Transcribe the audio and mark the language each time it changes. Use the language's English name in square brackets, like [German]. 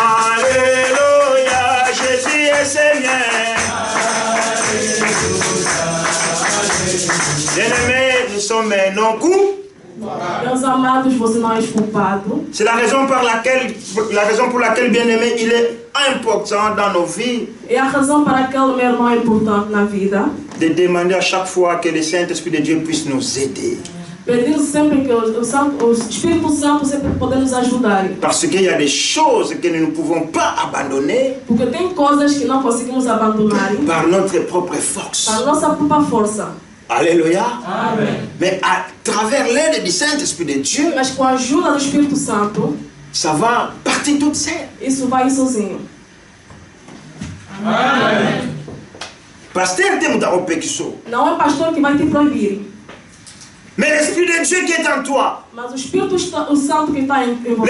[French] Alléluia, Jésus est Seigneur. Bien-aimés, nous sommes non coups. [Portuguese] Meus amados, você não é culpado. [French] C'est la raison pour laquelle, bien-aimé, il est important dans nos vies. [Portuguese] É a razão para aquele meu irmão é importante na vida. [French] De demander à chaque fois que le Saint-Esprit de Dieu puisse nous aider. [Portuguese] Pedir sempre que o Espírito Santo sempre pode nos ajudar. [French] Parce qu'il y a des choses que nous ne pouvons pas abandonner. [Portuguese] Porque tem coisas que não conseguimos abandonar. [French] Par notre propre force. [Portuguese] Para nossa própria força. [French] Alléluia. Amen. Mais à travers l'aide du Saint-Esprit de Dieu, [Portuguese] mas com a ajuda do Espírito Santo, [French] ça va partir toute seule. [Portuguese] Isso vai sozinho. Amen. Pasteur tem muita opção. Não é pastor que vai te proibir. [French] Mais l'Esprit de Dieu qui est en toi. [Portuguese] Mas o Espírito Santo que está em você.